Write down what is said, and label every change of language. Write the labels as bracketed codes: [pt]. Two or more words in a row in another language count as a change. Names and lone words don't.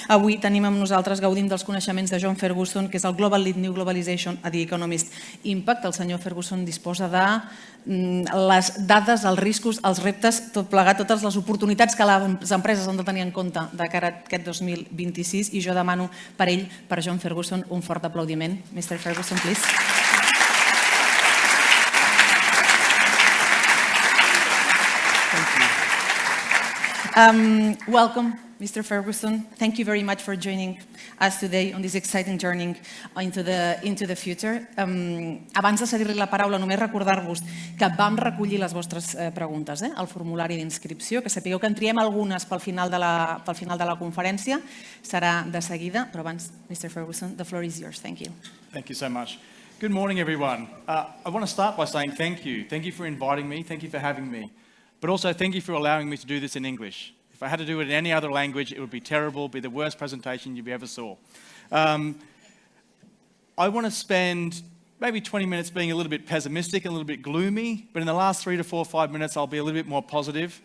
[ca] Avui tenim amb nosaltres, gaudint dels coneixements de John Ferguson, que és el [en] Global Lead New Globalization [ca] a The Economist Impact. El senyor Ferguson disposa de les dades, els riscos, els reptes, tot plegat, totes les oportunitats que les empreses han de tenir en compte de cara a aquest 2026, i jo demano per ell, per John Ferguson, un fort aplaudiment. [en] Mr. Ferguson, please. Welcome, Mr. Ferguson. Thank you very much for joining us today on this exciting journey into the future. [ca] Abans de cedir-li la paraula, només recordar-vos que vam recollir les vostres preguntes al formulari d'inscripció, que sapigueu que en triem algunes pel final de la conferència. Serà de seguida, però abans, [en] Mr. Ferguson, the floor is yours. Thank you. Thank you so much. Good morning, everyone. I want to start by saying thank you. Thank you for inviting me. Thank you for having me. But also thank you for allowing me to do this in English. If I had to do it in any other language, it would be terrible, be the worst presentation you ever saw. I want to spend maybe 20 minutes being a little bit pessimistic, a little bit gloomy, but in the last 3 to 4 or 5 minutes, I'll be a little bit more positive.